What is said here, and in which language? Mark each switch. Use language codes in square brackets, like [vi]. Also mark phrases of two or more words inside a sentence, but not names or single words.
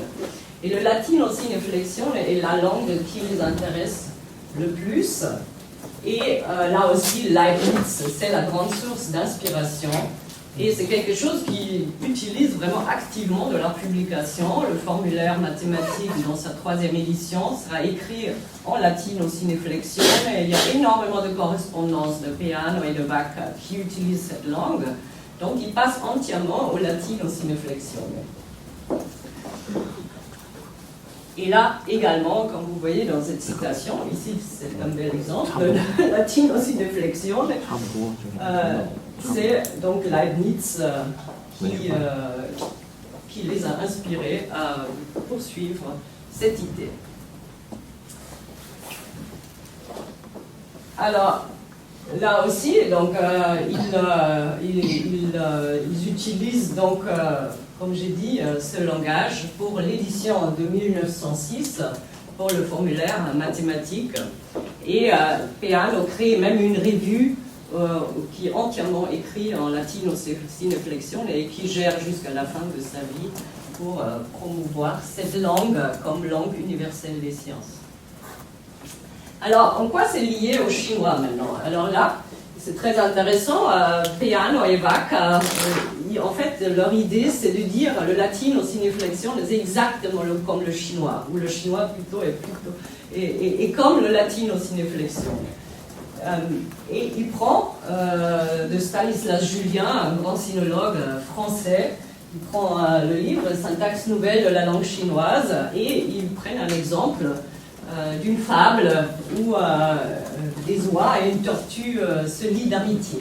[fr] Et le latino sine flexione est la langue qui les intéresse le plus. Et là aussi, Leibniz, c'est la grande source d'inspiration. Et c'est quelque chose qu'ils utilisent vraiment activement de leur publication. Le formulaire mathématique dans sa 3e édition sera écrit en latino sine flexione. Et il y a énormément de correspondances de Peano et de Bach qui utilisent cette langue. Donc ils passent entièrement au latino sine flexione. Et là également, comme vous voyez dans cette citation, ici c'est un bel exemple, de latino sine flexione. C'est donc Leibniz qui les a inspirés à poursuivre cette idée. Alors, là aussi, donc, ils utilisent donc, comme j'ai dit, ce langage pour l'édition de 1906 pour le formulaire mathématique. Et Peano crée même une revue qui est entièrement écrit en latino sine flexione et qui gère jusqu'à la fin de sa vie pour promouvoir cette langue comme langue universelle des sciences. Alors, en quoi c'est lié au chinois maintenant? Alors là, c'est très intéressant, Peano et Bach, en fait, leur idée, c'est de dire le latino sine flexione c'est exactement comme le chinois, ou le chinois plutôt est comme le latino sine flexione. Et il prend de Stanislas Julien, un grand sinologue français, il prend le livre Syntaxe nouvelle de la langue chinoise et il prend un exemple d'une fable où des oies et une tortue se lient d'amitié.